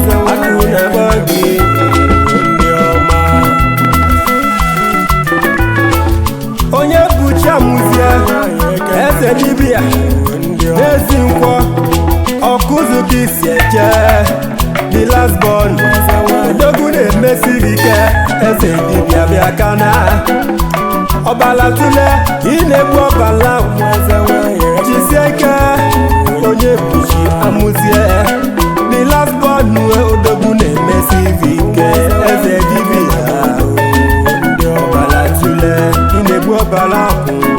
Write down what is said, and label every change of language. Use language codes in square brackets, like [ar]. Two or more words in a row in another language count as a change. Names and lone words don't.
[ig] Akụ na-agba gị, ndị ọma. Onye bụ Chiamuzie, eze dibịa, n'ezi nkwọ, ọkụzụ ka isi eche, [en] the last born. [ig] Odogwu na-emesi ike, eze dibịa bịa kana. Ọbala tule, ị na-egbu ọbala, jisie ike, onye bụ Chiamuzie, [en] the last born, [ig] odogwu na-emesi ike, eze dibịa. Ọbala tule, ị na-egbu ọbala akwụ.